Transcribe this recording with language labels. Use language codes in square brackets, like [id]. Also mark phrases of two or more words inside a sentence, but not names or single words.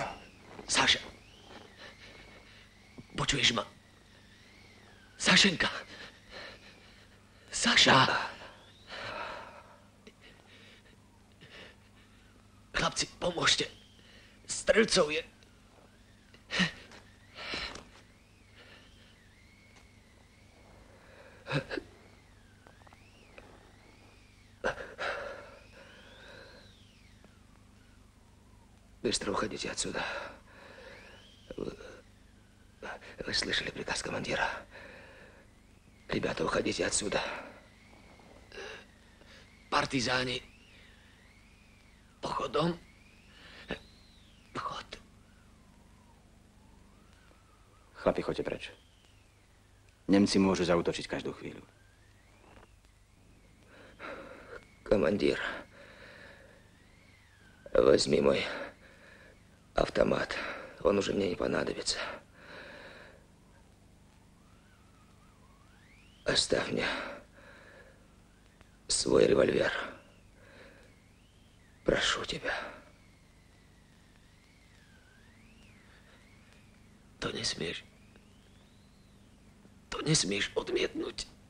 [sk] Sáša. Počuješ ma? Sášenka. Sáša. Chlapci, pomôžte. Strelcov je... [ru] Быстро уходите отсюда. Вы слышали приказ командира? Ребята, уходите отсюда. [sk] Partizáni. Pochodom. Pochod. Chlapi, choďte preč. Nemci môžu zaútočiť každú chvíľu. [ru] Командир, возьми мой автомат. Он уже мне не понадобится. Оставь мне свой револьвер. Прошу тебя. [sk] To nesmieš. To nesmieš odmietnúť.